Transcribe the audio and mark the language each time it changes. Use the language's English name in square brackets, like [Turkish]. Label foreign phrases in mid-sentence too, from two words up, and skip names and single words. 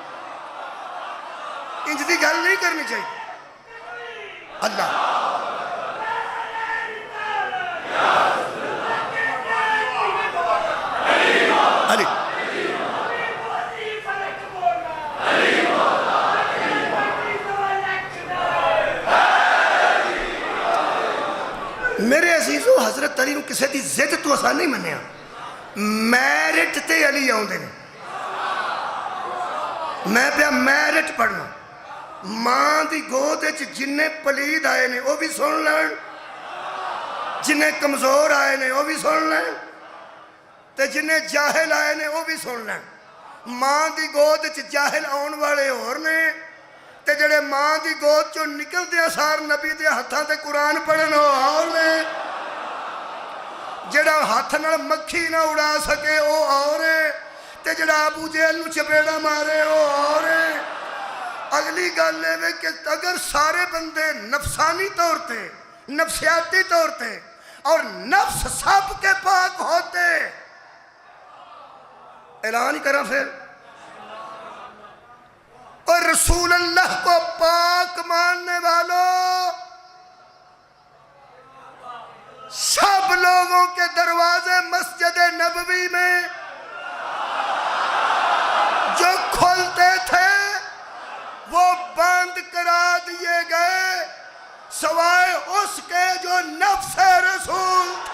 [Punjabi] انج دی گل نہیں کرنی چاہیے. اللہ علی میرے عزیزو، حضرت علی نو کسے دی زد تو اسا نہیں منیا. میرٹ تے علی آؤندے نے. میں پیا میرٹ پڑھنا. ماں دی گود وچ جننے پلید آئے نے وہ بھی سن لین، جننے کمزور آئے نے وہ بھی سن لین، تے جننے جاہل آئے نے وہ بھی سن لین. ماں دی گود وچ جاہل آن والے اور نے، تے جڑے ماں دی گود چوں نکل دیا سار نبی دے ہتھاں تے قرآن پڑھن وہ اور نے. جڑا ہاتھ نال مکھی نہ اڑا سکے وہ اور ہے، تے جڑا ابو جہل نو چپیڑا مارے وہ اور ہے. اگلی گل ہے کہ اگر سارے بندے نفسانی طور تے، نفسیاتی طور تے [Urdu] اور نفس سب کے پاک ہوتے، اعلان ہی کرا پھر، اور رسول اللہ کو پاک ماننے والوں، سب لوگوں کے دروازے مسجد نبوی میں جو کھلتے تھے وہ بند کرا دیے گئے، سوائے اس کے جو نفس رسول.